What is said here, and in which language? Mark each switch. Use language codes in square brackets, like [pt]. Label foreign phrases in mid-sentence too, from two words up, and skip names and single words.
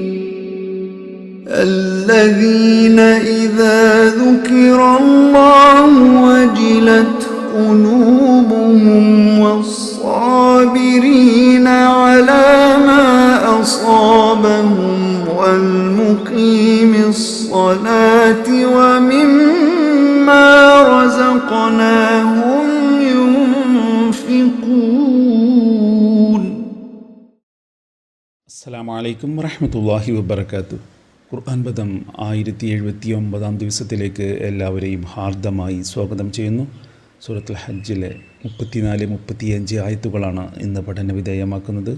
[ar] الذين إذا ذكر الله وجلت قلوبهم والصابرين على ما أصابهم والمقيم الصلاة ومما رزقناهم ينفقون. السلام عليكم ورحمة الله وبركاته. [ml] ഖുർആൻ പദം 1079 ദിവസത്തിലേക്ക് എല്ലാവരെയും ഹാർദമായി സ്വാഗതം ചെയ്യുന്നു. സൂറത്തുൽ ഹജ്ജിലെ 34-35 ആയത്തുകളാണ് ഇന്ന് പഠന വിധേയമാക്കുന്നത്.